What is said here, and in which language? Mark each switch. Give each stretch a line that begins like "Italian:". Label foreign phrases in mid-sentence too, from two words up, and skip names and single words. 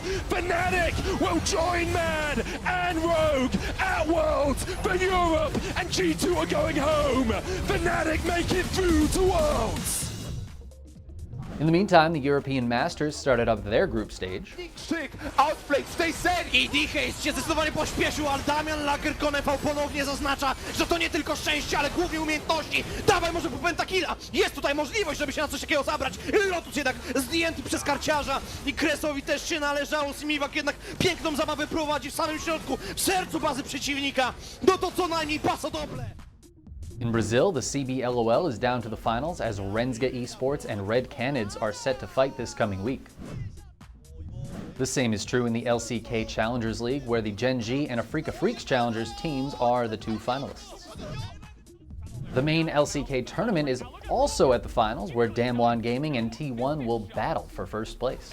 English: Fnatic will join Man and Rogue at Worlds for Europe, and G2 are going home. Fnatic make it through to Worlds. In the meantime, the European Masters started up their group stage.
Polish: Outplay z tej serii! I DK się zdecydowanie pośpieszył, ale Damian Lagerkonev ponownie zaznacza, że to nie tylko szczęście, ale głównie umiejętności. Dawaj może po pentakilla! Jest tutaj możliwość, żeby się na coś takiego zabrać. Lotus jednak zdjęty przez karciarza i Kresowi też się należało. Simiwak jednak piękną zabawę prowadzi w samym środku, w sercu bazy przeciwnika. No to co najmniej paso doble.
English: In Brazil, the CBLOL is down to the finals as Rensga Esports and Red Canids are set to fight this coming week. The same is true in the LCK Challengers League, where the Gen G and Africa Freaks Challengers teams are the 2 finalists. The main LCK tournament is also at the finals, where Damwon Gaming and T1 will battle for first place.